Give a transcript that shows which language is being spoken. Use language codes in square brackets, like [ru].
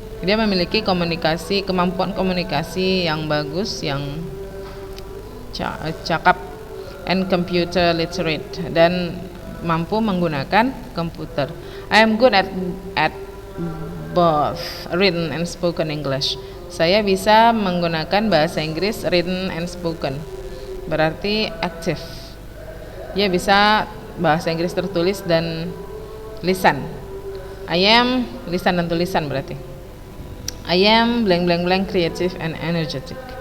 [id] Dia memiliki kemampuan komunikasi yang bagus, yang cakap, [en] and computer literate, [id] dan mampu menggunakan komputer. [en] I am good at both written and spoken English. [id] Saya bisa menggunakan bahasa Inggris [en] written and spoken. [id] Berarti aktif. Dia bisa bahasa Inggris tertulis dan lisan. [en] I am [id] lisan dan tulisan berarti. [en] I am blank blank blank creative and energetic.